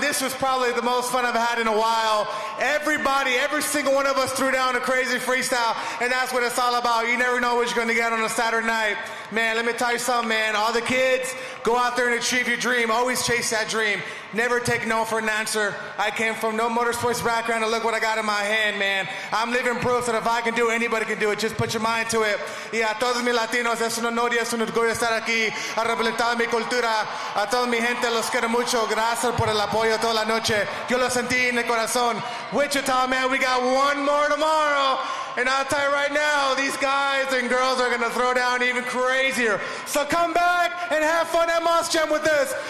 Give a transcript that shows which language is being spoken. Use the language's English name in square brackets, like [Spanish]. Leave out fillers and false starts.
[English] This was probably the most fun I've had in a while. Everybody, every single one of us threw down a crazy freestyle, and that's what it's all about. You never know what you're going to get on a Saturday night. Man, let me tell you something, man. All the kids, go out there and achieve your dream. Always chase that dream. Never take no for an answer. I came from no motorsports background, and look what I got in my hand, man. I'm living proof that if I can do it, anybody can do it. Just put your mind to it. [Spanish] Y a todos mis latinos, es un honor y es un orgullo estar aquí a representar mi cultura. A toda mi gente, los quiero mucho. Gracias por el apoyo toda la noche. Yo lo sentí en el corazón. [English] Wichita, man, we got one more tomorrow. And I'll tell you right now, these guys and girls are going to throw down even crazier. So come back and have fun at Monster Jam with us.